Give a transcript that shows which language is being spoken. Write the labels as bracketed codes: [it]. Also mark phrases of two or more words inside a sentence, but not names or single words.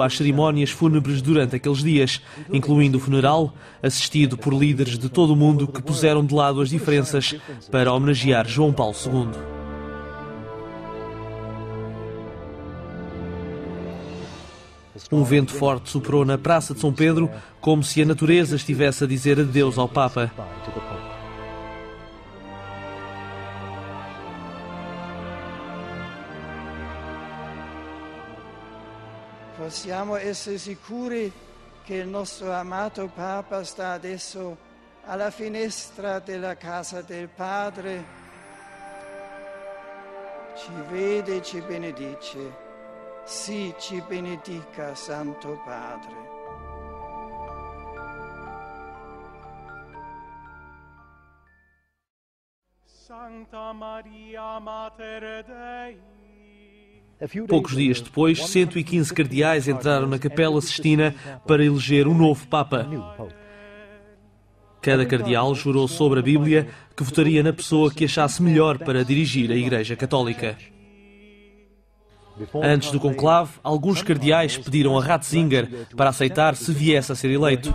[pt] às cerimónias fúnebres durante aqueles dias, incluindo o funeral, assistido por líderes de todo o mundo que puseram de lado as diferenças para homenagear João Paulo II. Um vento forte soprou na Praça de São Pedro, como se a natureza estivesse a dizer adeus ao Papa. [it] Possiamo essere sicuri che il nostro amato Papa sta adesso alla finestra della casa del Padre. Ci vede e ci benedice. Sì, ci benedica, Santo Padre. [la] Santa Maria Mater Dei. [pt] Poucos dias depois, 115 cardeais entraram na Capela Sistina para eleger um novo Papa. Cada cardeal jurou sobre a Bíblia que votaria na pessoa que achasse melhor para dirigir a Igreja Católica. Antes do conclave, alguns cardeais pediram a Ratzinger para aceitar se viesse a ser eleito.